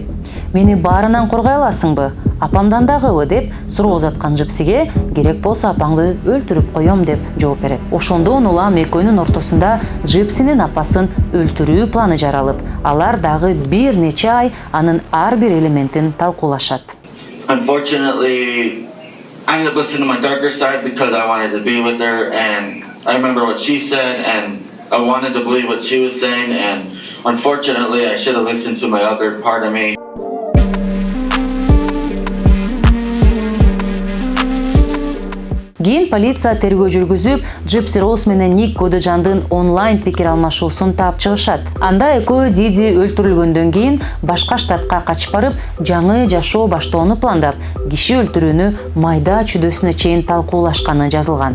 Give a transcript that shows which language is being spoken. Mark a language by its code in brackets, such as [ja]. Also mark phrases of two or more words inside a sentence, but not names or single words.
[ky] Мени баарынан коргой аласыңбы? Апамдан дагыбы деп суроо узаткан Джипсиге керек болсо апаңды өлтүрүп коем деп жооп берет. Ошондон улам экөөнүн ортосунда Джипсинин апасын өлтүрүү планы жаралып, алар дагы бир нече ай анын ар бир элементин талкуулашат. [en] Unfortunately, I ended up listening to my darker side because I wanted to be with her, and I remember what she said, and I wanted to believe what she was saying, and unfortunately, I should have listened to my other part of me. [ky] Кийин полиция тергөө жүргүзүп, Джипси Роуз менен Ник Годежандын онлайн пикир алмашуусун таап чыгышат. Анда экөө Диди өлтүрүлгөндөн кийин башка штатка качып барып, жаңы жашоо баштоону пландап, киши өлтүрүүнү майда чүдөсүнө чейин талкуулашканы жазылган.